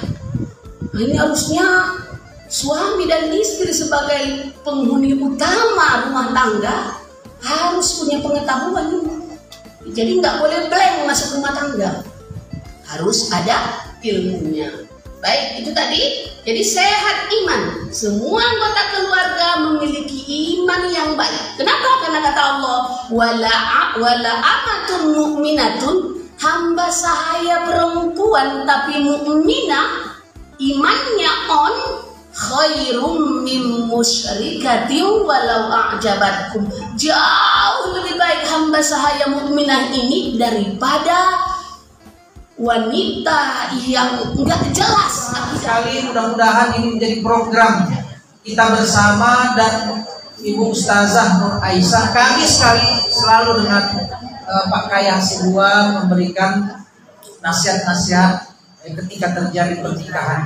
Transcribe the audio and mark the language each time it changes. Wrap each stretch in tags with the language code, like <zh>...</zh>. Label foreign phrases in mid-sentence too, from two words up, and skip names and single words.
<id>Nah, ini harusnya suami dan istri sebagai penghuni utama rumah tangga harus punya pengetahuan ini. Jadi nggak boleh blank masuk rumah tangga, harus ada ilmunya. Baik, itu tadi. Jadi sehat iman. Semua anggota keluarga memiliki iman yang baik. Kenapa? Karena kata Allah,</id> <ar>ولأمة مؤمنة,</ar> <id>hamba sahaya perempuan tapi mukminah, imannya on,</id> <ar>خير من مشركة ولو أعجبتكم.</ar> <id>Jauh lebih baik hamba sahaya mukminah ini daripada wanita yang enggak jelas. Sekali mudah-mudahan ini menjadi program kita bersama, dan Ibu Ustazah Nur Aisyah, kami sekali selalu dengan Pak Kayang Sibuan memberikan nasihat-nasihat ketika terjadi pertikahan.</id>